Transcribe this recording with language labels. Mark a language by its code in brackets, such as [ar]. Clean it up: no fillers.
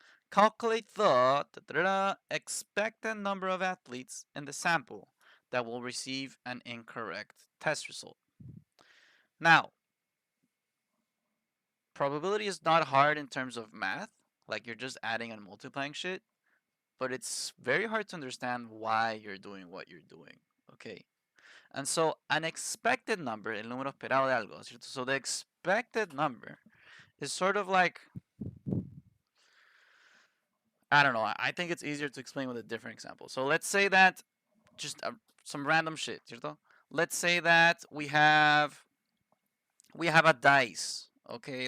[en] Calculate the expected number of athletes in the sample that will receive an incorrect test result. Now, probability is not hard in terms of math, like you're just adding and multiplying shit. but it's very hard to understand why you're doing what you're doing. Okay. And so an expected number, [es] el número esperado de algo, ¿cierto? [en] So the expected number is sort of like, I don't know, I think it's easier to explain with a different example. So let's say that just some random shit, ¿cierto? Let's say that we have a dice, okay?